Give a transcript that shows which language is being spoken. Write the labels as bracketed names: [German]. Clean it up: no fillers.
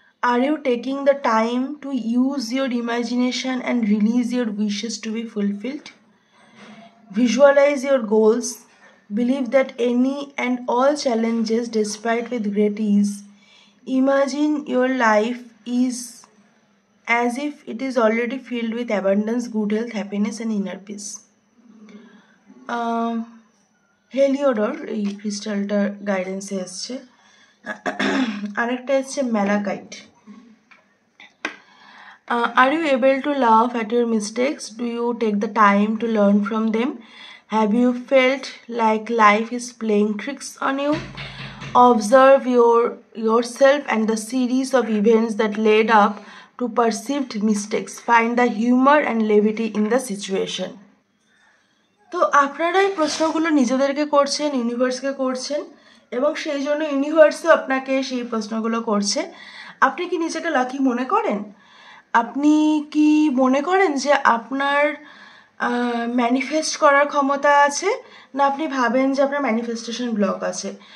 [English] Are you taking the time to use your imagination and release your wishes to be fulfilled? Visualize your goals. Believe that any and all challenges despite with great ease. Imagine your life is as if it is already filled with abundance, good health, happiness and inner peace. [Bangla] হেলিওডর এই ক্রিস্টালটার গাইডেন্সে এসছে। আরেকটা এসছে malachite. [English] Are you able to laugh at your mistakes? Do you take the time to learn from them? Have you felt like life is playing tricks on you? Observe yourself and the series of events that led up to perceived mistakes. Find the humor and levity in the situation. [Bangla] তো আপনারা এই প্রশ্নগুলো নিজেদেরকে করছেন, ইউনিভার্সকে করছেন এবং সেই জন্য ইউনিভার্সও আপনাকে সেই প্রশ্নগুলো করছে। আপনি কি নিজেকে লাকি মনে করেন? আপনি কি মনে করেন যে আপনার ম্যানিফেস্ট করার ক্ষমতা আছে, না আপনি ভাবেন যে আপনার ম্যানিফেস্টেশন ব্লক আছে?